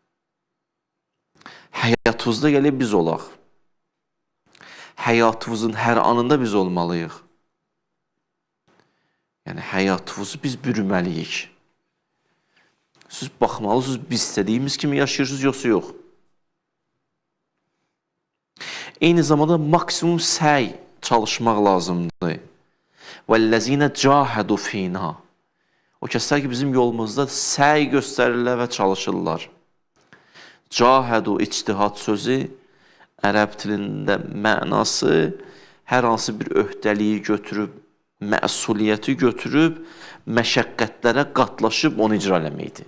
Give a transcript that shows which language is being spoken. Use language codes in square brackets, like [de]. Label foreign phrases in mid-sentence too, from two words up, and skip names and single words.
[az] Həyatınızda gələk biz olaq. Həyatımızın hər anında biz olmalıyıq. Yəni, həyatımızı biz bürüməliyik. Siz baxmalısınız, biz istədiyimiz kimi yaşayırsınız, yoxsa yox. Eyni zamanda maksimum səy çalışmaq lazımdır. [ar] وَالَّذِينَ جَاهَدُوا فِينَا [az] O kəslər ki, bizim yolumuzda səy göstərirlər və çalışırlar. Cahədu ictihad sözü ərəb dilində mənası hər hansı bir öhdəliyi götürüb, məsuliyyəti götürüb, məşəqqətlərə qatlaşıb onu icra eləməkdir.